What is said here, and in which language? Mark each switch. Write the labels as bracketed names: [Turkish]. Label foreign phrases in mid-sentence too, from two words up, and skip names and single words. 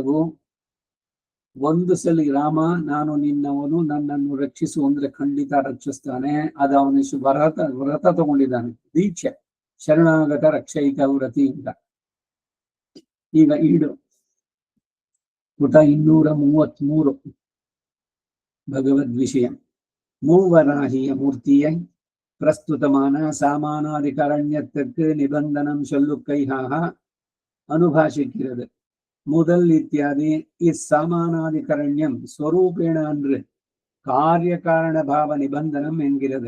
[Kannada] ಒಂದು ಸಲ ರಾಮ ನಾನು ನಿನ್ನವನು, ನನ್ನನ್ನು ರಕ್ಷಿಸು ಅಂದ್ರೆ ಖಂಡಿತ ರಕ್ಷಿಸ್ತಾನೆ. ಅದು ಅವನಿಷ್ಟು ವ್ರತ ತಗೊಂಡಿದ್ದಾನೆ, ದೀಕ್ಷೆ, ಶರಣಾಗತ ರಕ್ಷೈಕ ವ್ರತಿ ಅಂತ. ಈಗ ಈಡು ಪುಟ 233 ಭಗವದ್ ವಿಷಯ. [Tamil] மூவராகிய மூர்த்தியை பிரஸ்துதமான சாமானாதிகரண்யத்துக்கு நிபந்தனம் சொல்லுக்கையாக அனுபாஷிக்கிறது. முதல் இத்தியாதி இச்சாமானாதிகரண்யம் ஸ்வரூபேண அன்று காரிய காரண பாவ நிபந்தனம் என்கிறது.